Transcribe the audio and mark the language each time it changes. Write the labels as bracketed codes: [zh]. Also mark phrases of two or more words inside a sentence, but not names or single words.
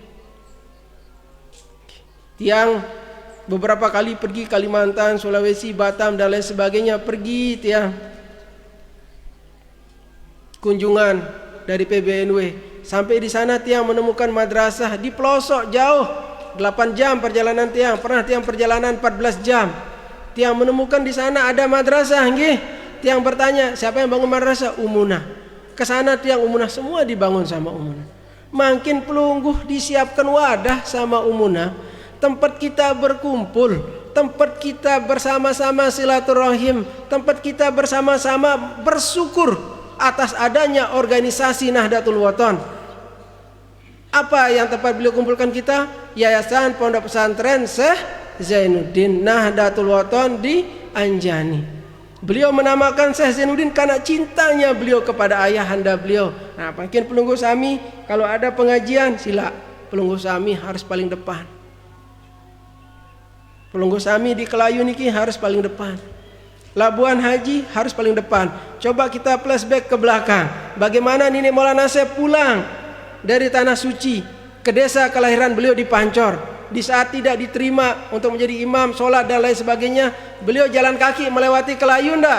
[id] Tiang beberapa kali pergi Kalimantan, Sulawesi, Batam dan lain sebagainya, pergi tiang kunjungan dari PBNW. Sampai di sana tiang menemukan madrasah di pelosok jauh, 8 jam perjalanan tiang. Pernah tiang perjalanan 14 jam. Tiang menemukan di sana ada madrasah, nggih. Tiang bertanya, siapa yang bangun madrasah? Umunah. Ke sana tiang Umunah, semua dibangun sama Umunah. Makin pelungguh disiapkan wadah sama Umunah, tempat kita berkumpul, tempat kita bersama-sama silaturahim, tempat kita bersama-sama bersyukur atas adanya organisasi Nahdlatul Wathon. Apa yang tempat beliau kumpulkan kita? Yayasan Pondok Pesantren Syekh Zainuddin Nahdlatul Wathon di Anjani. Beliau menamakan Syekh Zainuddin karena cintanya beliau kepada ayahanda beliau. Nah, mungkin [sas] pelunggu sami [id] kalau ada pengajian sila [sas] pelunggu sami [id] harus paling depan. [sas] Pelunggu sami [id] di Kelayu niki harus paling depan. Labuan Haji harus paling depan. Coba kita flashback ke belakang. Bagaimana Nenek Maulana Syekh pulang dari Tanah Suci ke desa kelahiran beliau di Pancor. Di saat tidak diterima untuk menjadi imam, sholat dan lain sebagainya, beliau jalan kaki melewati Kelayu ndak?